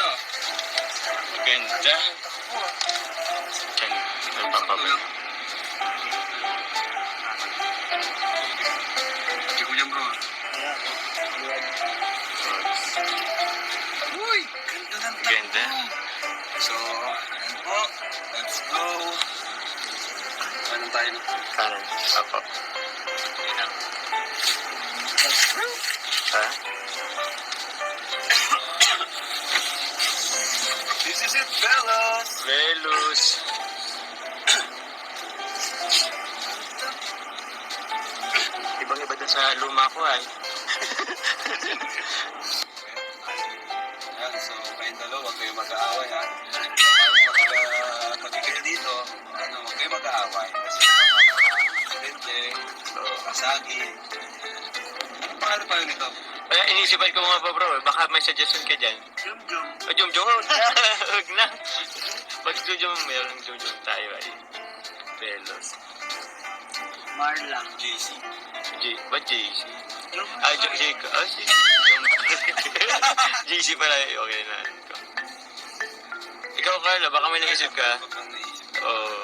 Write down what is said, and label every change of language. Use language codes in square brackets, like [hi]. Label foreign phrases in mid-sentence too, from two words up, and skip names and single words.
[tl] Ganda. Nagpapabay. Hindi ko yan bro. Uy! Ganda ng takbo. Ganda. So, ayan po. [en] Let's go. [tl] Anong tayo na? Kanan. Apo. Ha? [en] This is it, fellas! [tl] Velus. Ibang-iba dun sa luma ko ay. Ayan, so kayong dalawa, huwag kayong mag-aaway ha. Pag kayo dito, huwag kayong mag-aaway. Kasi aksidente, kasagi. Paano pa yun ito? Kaya inisipan ko nga pa, bro. Baka may suggestion ka dyan. Jum-jum. Jum-jum. Huwag na. Pag jum-jum, meron jum-jum tayo ay. Velos. Marla. JC. Ba't JC? JC. JC pala. Okay na. Ikaw, Carla, baka may naisip ka? Huwag kang naisip. Oo.